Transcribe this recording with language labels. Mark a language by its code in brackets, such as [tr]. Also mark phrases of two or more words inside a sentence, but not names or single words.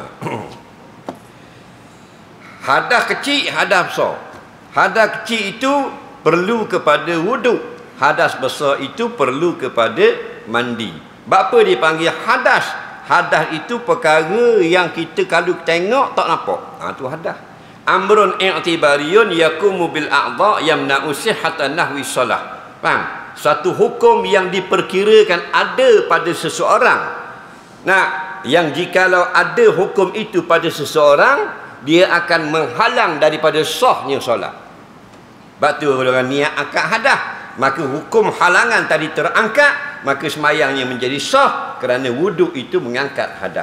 [ms] Hadas kecil, hadas besar. Hadas kecil itu perlu kepada wuduk. Hadas besar itu perlu kepada mandi. Apa dipanggil hadas? Hadas itu perkara yang kita kalau tengok tak nampak. Tu hadas. [ar] أمر اعتباري يقوم بالأعضاء يمنع صحة نحو الصلاة. [ms] Faham? Satu hukum yang diperkirakan ada pada seseorang. Yang jikalau ada hukum itu pada seseorang, dia akan menghalang daripada sahnya solat. Sebab tu orang niat angkat hadas, maka hukum halangan tadi terangkat, maka semayangnya menjadi sah kerana wuduk itu mengangkat hadas.